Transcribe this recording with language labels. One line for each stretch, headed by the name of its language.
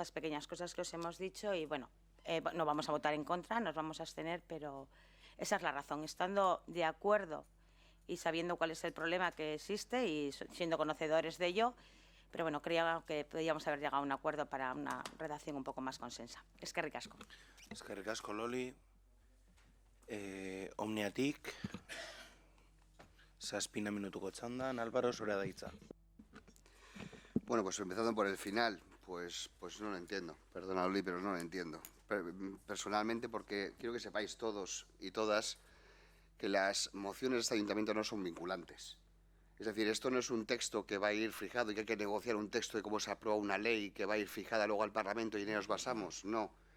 Spanish: Estas pequeñas cosas que os hemos dicho y, bueno, no vamos a votar en contra, nos vamos a abstener, pero esa es la razón. Estando de acuerdo y sabiendo cuál es el problema que existe y siendo conocedores de ello, pero bueno, creía que podíamos haber llegado a un acuerdo para una redacción un poco más consensa.
Basque: Eskerrik asko. Eskerrik asko, Loli. Omniatik, 7 minutuko txandan, Álvaro, zurea da hitza.
Spanish: Bueno, pues empezando por el final, pues no lo entiendo. Perdona, Loli, pero no lo entiendo. Personalmente, porque quiero que sepáis todos y todas que las mociones de este ayuntamiento no son vinculantes. Es decir, esto no es un texto que va a ir fijado y que hay que negociar un texto de cómo se aprueba una ley que va a ir fijada luego al Parlamento y en ello nos basamos. No.